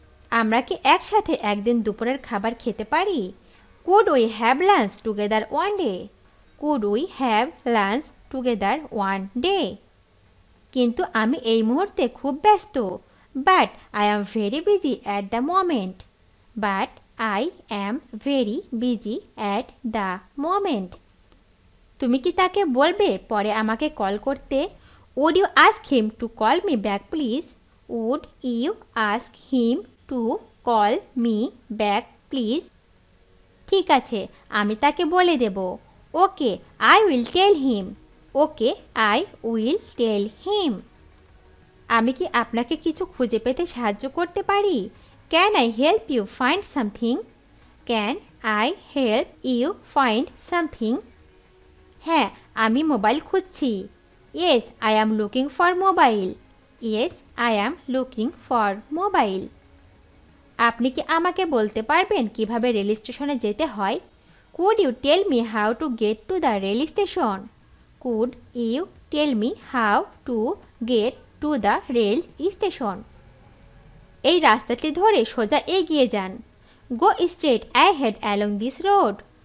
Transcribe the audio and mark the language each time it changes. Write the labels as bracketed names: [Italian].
[Bangla] আমরা কি একসাথে একদিন দুপুরের খাবার খেতে পারি? [English] Could we have lunch together one day? Could we have lunch together one day? [Bangla] কিন্তু আমি এই মুহূর্তে খুব ব্যস্ত। [English] But I am very busy at the moment. But I am very busy at the moment. [Bangla] তুমি কি তাকে বলবে পরে আমাকে কল করতে? [English] Would you ask him to call me back please? Would you ask him to call me back please? [Bangla] ঠিক আছে, আমি তাকে বলে দেব। [English] Okay, I will tell him. Okay, I will tell him. [Bangla] আমি কি আপনাকে কিছু খুঁজে পেতে সাহায্য করতে পারি? [English] Can I help you find something? Can I help you find something? [Bangla] হ্যাঁ, আমি মোবাইল খুঁজছি। [English] Yes, I am looking for mobile. Yes, I am looking for mobile. [Bangla] আপনি কি আমাকে বলতে পারবেন কিভাবে রেল স্টেশনে যেতে হয়? [English] Could you tell me how to get to the rail station? Could you tell me how to get to the rail station? [Bangla] এই রাস্তাটি ধরে সোজা এগিয়ে যান। [English] Go straight ahead along this road.